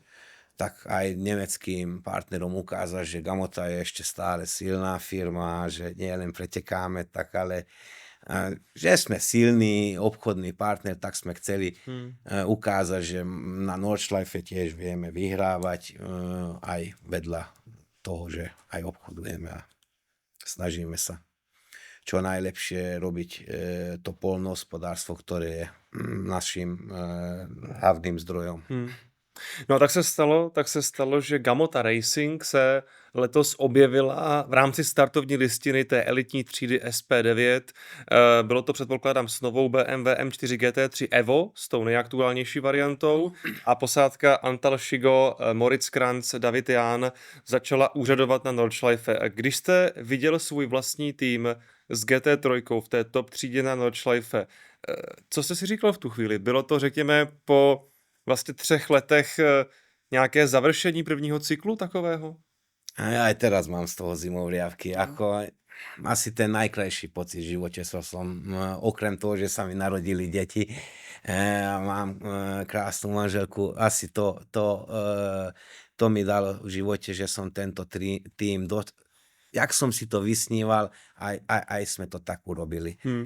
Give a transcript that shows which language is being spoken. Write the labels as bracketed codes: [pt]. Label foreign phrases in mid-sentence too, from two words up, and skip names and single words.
[sk] Tak aj nemeckým partnerom ukázať, že Gamota je ešte stále silná firma, že nie len pretekáme, tak ale že sme silný obchodný partner, tak sme chceli ukázať, že na Nordschleife tiež vieme vyhrávať aj vedľa toho, že aj obchodujeme a snažíme sa čo najlepšie robiť to poľnohospodárstvo, ktoré je našim hlavným zdrojom. [cs] No a tak se stalo, že Gamota Racing se letos objevila v rámci startovní listiny té elitní třídy SP9. Bylo to, předpokládám, s novou BMW M4 GT3 Evo, s tou nejaktuálnější variantou, a posádka Antal Shigo, Moritz Kranz, David Jahn začala úřadovat na Nordschleife. Když jste viděl svůj vlastní tým s GT3 v té top třídě na Nordschleife, co jste si říkal v tu chvíli? Bylo to, řekněme, po vlastně 3 letech nějaké završení prvního cyklu takového? [sk] A aj teraz mám z toho zimovriavky. Ako asi ten najkrajší pocit v živote som, okrem toho, že sa mi narodili deti, mám krásnu manželku, asi to mi dalo v živote, že som tento tým jak som si to vysníval, aj sme to tak urobili.